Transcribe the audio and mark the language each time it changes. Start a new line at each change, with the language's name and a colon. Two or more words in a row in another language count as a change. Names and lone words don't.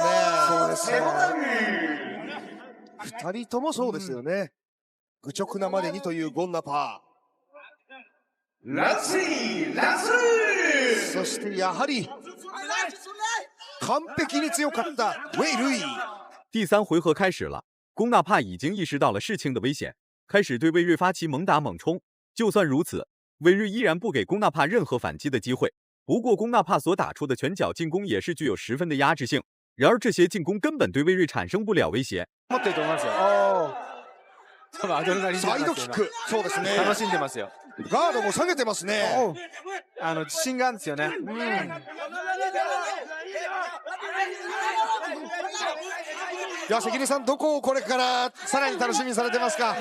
Japanese: そうですね。2人ともそうですよね。愚直なまでにというゴンナパー。そしてやはり完璧に強かったウェイ・ルイ。
Chinese: 第3回合开始了，龚纳帕已经意识到了事情的危险，开始对魏睿发起猛打猛冲。就算如此，魏睿依然不给龚纳帕任何反击的机会。不过龚纳帕所打出的拳脚进攻也是具有10分的压制性，然而这些进攻根本对魏睿产生不了威胁。
Japanese: 持ってると思いますよ。多分アドレナリンサイドキック。そうですね。楽しんでますよ。ガードも下げてますね。自信があるんですよね。いや関根さん、どこをこれからさらに楽しみにされてますか？